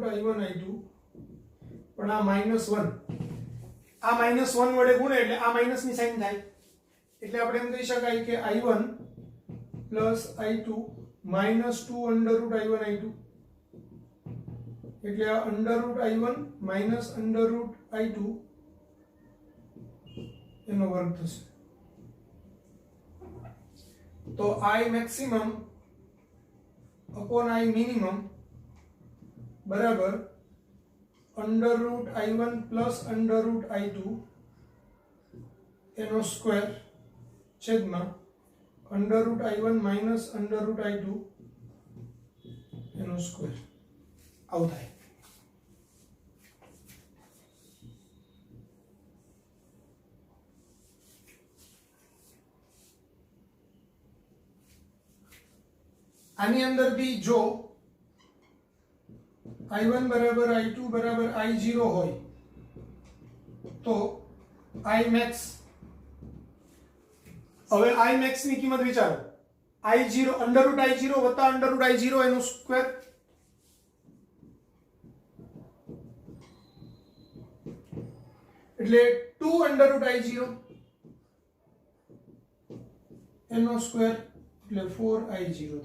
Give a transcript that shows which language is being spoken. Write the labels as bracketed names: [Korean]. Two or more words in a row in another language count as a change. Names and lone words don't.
[Gujarati] I1 I2 પણ આ -1, આ -1 વડે ગુણે એટલે આ માઈનસ ની સાઈન થાય એટલે આપણે એમ કહી શકાય કે [English] I1 plus I2 minus 2 under root I1 I2 [Gujarati] એટલે આ [English] under root I1 minus under root I2 [Gujarati] એનો વર્ગ થશે. તો [English] I maximum upon I minimum [Gujarati] બરાબર [English] under root I1 plus under root I2 [Gujarati] એનો સ્ક્વેર છેદમાં [English] under root I1 minus under root I2 [Gujarati] એનો સ્ક્વેર આવું થાય. આની અંદરથી જો I1 બરાબર I2 બરાબર I0 હોય તો I max, હવે I max ની કિંમત વિચારો, I0 [English] under root I0 [Gujarati] વત્તા [English] under root I0 [Gujarati] એનો સ્ક્વેર એટલે 2 [English] under root I0 [Gujarati] એનો સ્ક્વેર એટલે 4I0 થાય.